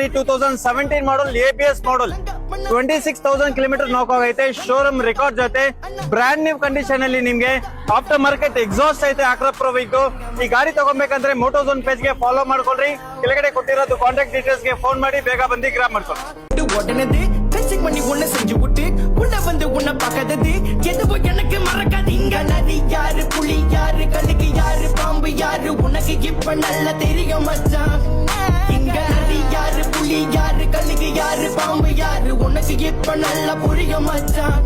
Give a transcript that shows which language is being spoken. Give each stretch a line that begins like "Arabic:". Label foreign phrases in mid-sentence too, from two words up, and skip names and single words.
Kannada: 2017
English: model ABS model,
Kannada: 26,000 ಕಿಲೋಮೀಟರ್ ನಾಕ್ ಆಗೈತೆ,
English: showroom record
Kannada: ಜೊತೆ
English: brand new condition
Kannada: ಅಲ್ಲಿ ನಿಮ್ಗೆ
English: aftermarket exhaust
Kannada: ಐತೆ Acra Pro ವೆಹಿಕಲ್. ಈ ಗಾಡಿ ತಗೊಬೇಕಂದ್ರೆ ಮೋಟೋಝೋನ್ ಪೇಜ್ ಗೆ ಫಾಲೋ ಮಾಡ್ಕೊಳ್ರಿ. ಕೆಳಗಡೆ ಕೊಟ್ಟಿರೋದು
English: contact details
Kannada: ಗೆ ಫೋನ್ ಮಾಡಿ ಬೇಗ ಬಂದು ಗ್ರಾಬ್ ಮಾಡ್ಕೊಳ್ಳಿ.
Tamil: உடனே டச்சிங் பண்ணி உன்னை செஞ்சு விட்டு உன்னை வந்து உன்னை பார்க்காதது எதுவும் எனக்கு மறக்காது. இங்க நரி யாரு, புலி யாரு, கழுகு யாரு, பாம்பு யாரு, உனக்கு இப்ப நல்லா தெரியும் மச்சான். இங்க நரி யாரு, புலி யாரு, கழுகு யாரு, பாம்பு யாரு, உனக்கு இப்ப நல்லா புரியும் மச்சான்.